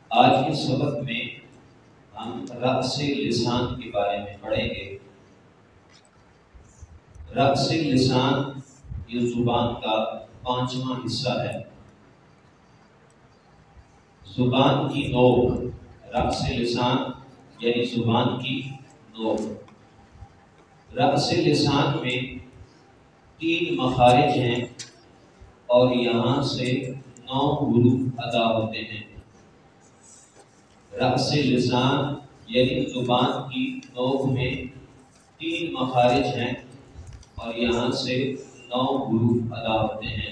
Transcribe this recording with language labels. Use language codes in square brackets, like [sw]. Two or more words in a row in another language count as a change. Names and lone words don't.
[ur] آج کے سبق میں ہم رأس لسان کے بارے میں پڑھیں گے۔ رأس لسان یہ زبان کا 5واں حصہ ہے۔ زبان کی نوک، رأس لسان یعنی زبان کی نوک۔ رأس لسان میں 3 مخارج ہیں اور یہاں سے 9 حروف ادا ہوتے ہیں۔ رأس لسان یعنی زبان کی نوک میں 3 مخارج ہیں اور یہاں سے 9 حروف ادا ہوتے ہیں۔